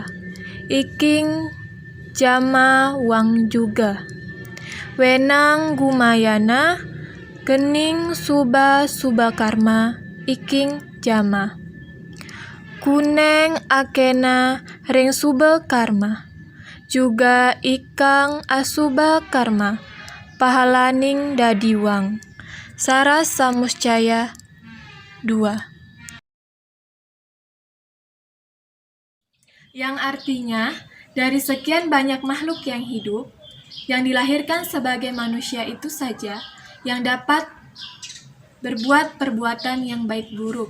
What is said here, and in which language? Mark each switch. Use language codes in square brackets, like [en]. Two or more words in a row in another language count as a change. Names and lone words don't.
[kaw] iking jama wang juga wenang gumayana kening subakarma iking jama kuneng akena ring suba karma juga ikang asuba karma pahalaning dadiwang. [id] Sara Samuscaya 2. Yang artinya dari sekian banyak makhluk yang hidup yang dilahirkan sebagai manusia itu saja yang dapat berbuat perbuatan yang baik buruk.